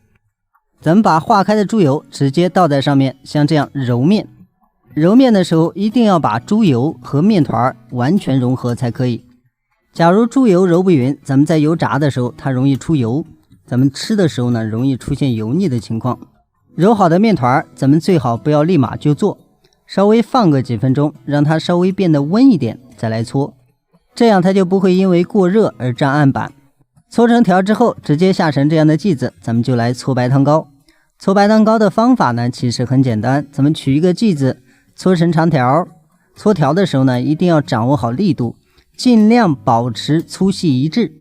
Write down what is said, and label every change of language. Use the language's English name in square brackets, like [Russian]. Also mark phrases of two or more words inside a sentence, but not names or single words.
[Chinese] 咱們把化開的豬油直接倒在上面，像這樣揉面。揉面的時候一定要把豬油和面團完全融合才可以。假如豬油揉不匀，咱們在油炸的時候它容易出油，咱們吃的時候呢容易出現油膩的情況。揉好的面團咱們最好不要立馬就做，稍微放個幾分鐘，讓它稍微變得溫一點再來搓，這樣它就不會因為過熱而粘案板。搓成條之後直接下成這樣的劑子，咱們就來搓白糖糕。搓白糖糕的方法呢其實很簡單，咱們取一個劑子搓成長條，搓條的時候呢一定要掌握好力度，盡量保持粗細一致。